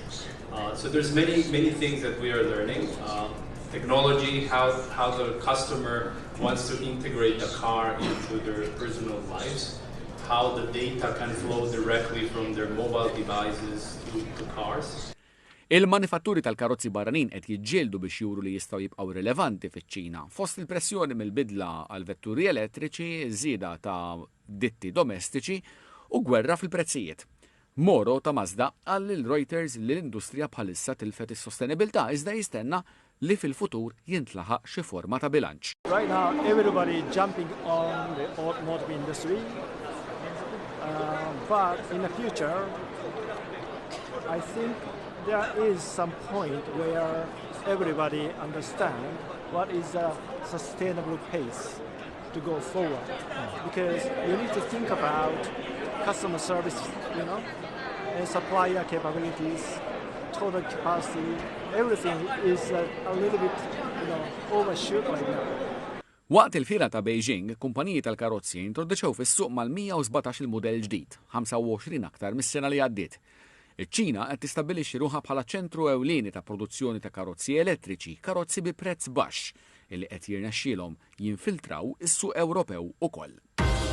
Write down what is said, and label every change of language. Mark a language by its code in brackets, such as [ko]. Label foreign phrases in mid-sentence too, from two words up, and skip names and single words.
[en] So there's many things that we are learning. Technology, how the customer wants to integrate the car into their personal lives, how the data can flow directly from their mobile devices to cars. [mt] Il-manifatturi tal-karozzi barranin qed jiġġieldu biex juru li jistgħu jibqgħu rilevanti fiċ-Ċina fost il-pressjoni mill-bidla għal vetturi elettriċi, żieda ta' ditti domestiċi u gwerra fil-prezzijiet. Moro ta' Mazda għal il-Reuters li l-industrija bħalissa tilfet is-sostenibilità iżda jistenna li fil-futur jintlaħaq xi forma ta' bilanċ. [en] Right now, everybody jumping on the automotive industry, but in the future, I think there is some point where everybody understands what is a sustainable pace to go forward. Because you need to think about customer service, and supplier capabilities, total capacity. Everything is a little bit, overshoot right now. [mt] Waqt il-fiera ta' Beijing, kumpaniji tal-karozzi introduċew fis-suq mal-117 il-mudell ġdid, 25 aktar mis-sena li għaddiet. Iċ-Ċina qed tistabbilixxi ruħha bħala ċentru ewlieni ta' produzzjoni ta' karozzi elettriċi, karozzi bi prezz baxx, illi qed jirnexxielhom jinfiltraw is-suq Ewropew ukoll.